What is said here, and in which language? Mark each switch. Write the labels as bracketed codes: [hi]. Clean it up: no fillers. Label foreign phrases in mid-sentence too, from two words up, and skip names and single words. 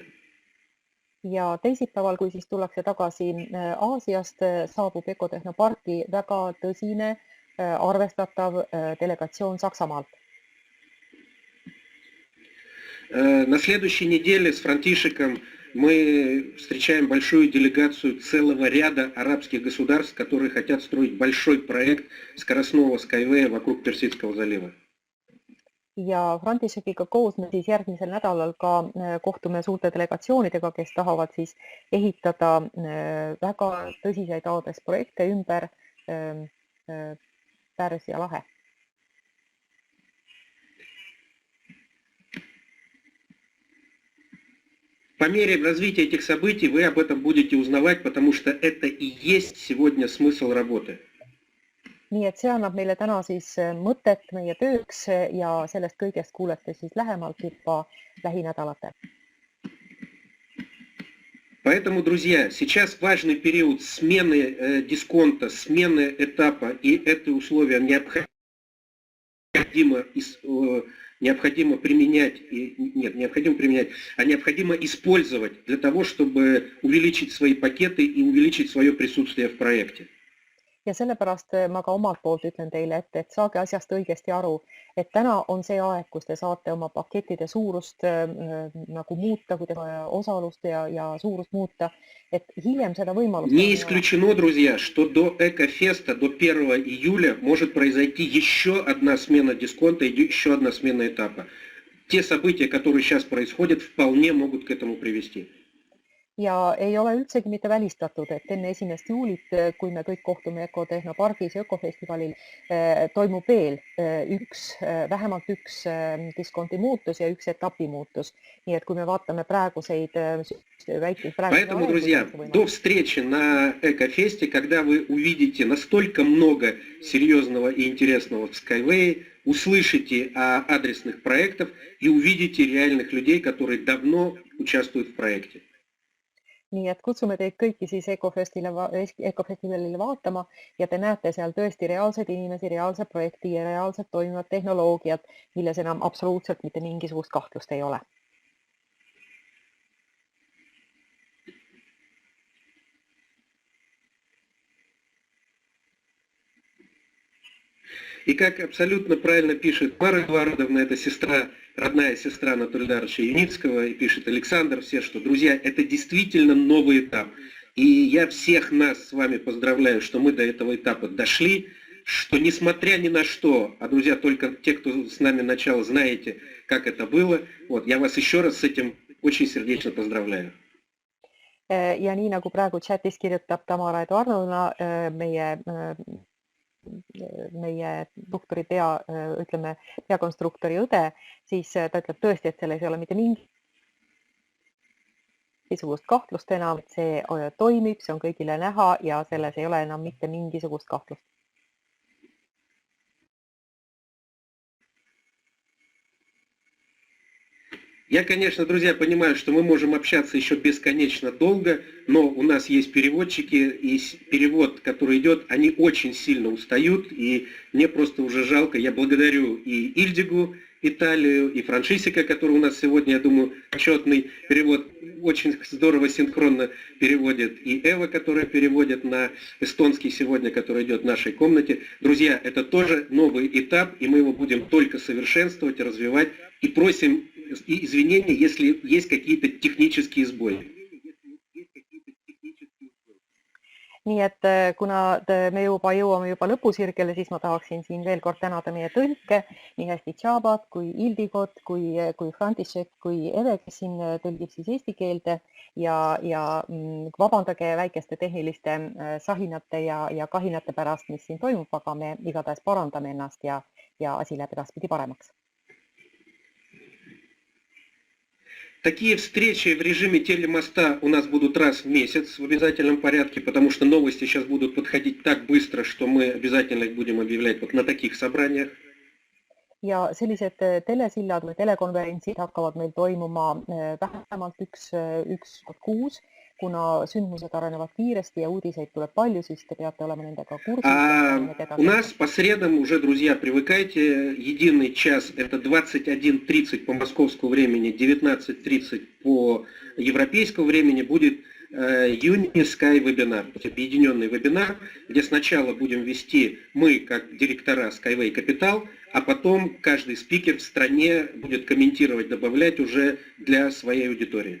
[et] Ja teisipäeval, kui siis tullakse tagasi Aasiast, saabub Ecotehnoparki väga tõsine arvestatav delegatsioon Saksamaalt. [ru] На следующей неделе с Франтишиком мы встречаем большую делегацию целого ряда арабских государств, которые хотят строить большой проект скоростного Skyway вокруг Персидского залива. [et] Ja Františekiga koos me siis järgmisel nädalal ka kohtume suurte delegatsioonidega, kes tahavad siis ehitada väga tõsiseid aadressprojekte ümber Pärsia lahe. [ru] По мере развития этих событий вы об этом будете узнавать, потому что это и есть сегодня смысл работы. [et] Nii et see annab meile täna siis mõtet meie tööks ja sellest kõigest kuulete siis lähemalt juba lähinädalatel. [ru] Поэтому, друзья, сейчас важный период смены дисконта, смены этапа, и это условие необходимо применять, а необходимо использовать для того, чтобы увеличить свои пакеты и увеличить свое присутствие в проекте. [et] Ja sellepärast ma ka omalt poolt ütlen teile, et saage asjast õigesti aru, et täna on see aeg, kus te saate oma pakettide suurust nagu muuta, kui te osalust ja suurust muuta, et hiljem seda võimalust... [ru] Не исключено, друзья, что до Экофеста, до 1 июля может произойти еще одна смена дисконта и еще одна смена этапа. Те события, которые сейчас происходят, вполне могут к этому привести. [et] Ja ei ole üldsegi mitte välistatud, et enne 1. juulit, kui me kõik kohtume Ecotehnopargis ja Ökofestivalil, toimub veel vähemalt üks diskonti muutus ja üks etapi muutus. Nii et kui me vaatame praeguseid väiteid... [ru] Поэтому, друзья, до встречи на Экофесте, когда вы увидите настолько много серьезного и интересного в Skyway, услышите о адресных проектах и увидите реальных людей, которые давно участвуют в проекте. [et] Nii et kutsume teid kõiki siis Ecofestivalile vaatama ja te näete seal tõesti reaalseid inimesi, reaalset projekti ja reaalselt toimivat tehnoloogiat, milles enam absoluutselt mitte mingisugust kahtlust ei ole. [ru] И как абсолютно правильно пишет Мара Эдуардовна, это сестра, родная сестра Анатолия Даровича Юницкого, и пишет Александр, все, что, друзья, это действительно новый этап. И я всех нас с вами поздравляю, что мы до этого этапа дошли, что несмотря ни на что, а, друзья, только те, кто с нами начал, знаете, как это было, вот, я вас еще раз с этим очень сердечно поздравляю. [et] Ja nii nagu praegu chatis kirjutab Tamara Eduardovna, meie doktori peakonstruktori õde, siis ta ütleb tõesti, et selles ei ole mitte mingi mingisugust kahtlust enam, et see toimib, see on kõigile näha ja selles ei ole enam mitte mingisugust kahtlust. [ru] Я, конечно, друзья, понимаю, что мы можем общаться еще бесконечно долго, но у нас есть переводчики, и перевод, который идет, они очень сильно устают, и мне просто уже жалко. Я благодарю и Ильдигу, Италию, и Франшисика, который у нас сегодня, я думаю, отчетный перевод, очень здорово синхронно переводит, и Эва, которая переводит на эстонский сегодня, который идет в нашей комнате. Друзья, это тоже новый этап, и мы его будем только совершенствовать, развивать, и просим извинения, если есть какие-то технические сбои. [et] Nii et kuna me jõuame juba lõpusirgele, siis ma tahaksin siin veel kord tänada meie tõlke, nii hästi Tšabat kui Ildigot, kui František, kui Eve, kes siin tõlgib siis eesti keelde ja vabandage väikeste tehniliste sahinate ja kahinate pärast, mis siin toimub, aga me igatahes parandame ennast ja asi läheb edaspidi paremaks. [ru] Такие встречи в режиме телемоста у нас будут раз в месяц в обязательном порядке, потому что новости сейчас будут подходить так быстро, что мы обязательно их будем объявлять вот на таких собраниях. [et] Ja sellised telesillad või telekonverentsid hakkavad meil toimuma vähemalt üks kuus, kuna sündmused arenevad kiiresti ja uudiseid tuleb palju, siis te peate olema nendega kursis. [ru] У нас по средам уже, друзья, привыкайте, единый час это 21:30 по московскому времени, 19:30 по европейскому времени будет Uni-Sky вебинар, объединенный вебинар, где сначала будем вести мы, как директора Skyway Capital, а потом каждый спикер в стране будет комментировать, добавлять уже для своей аудитории.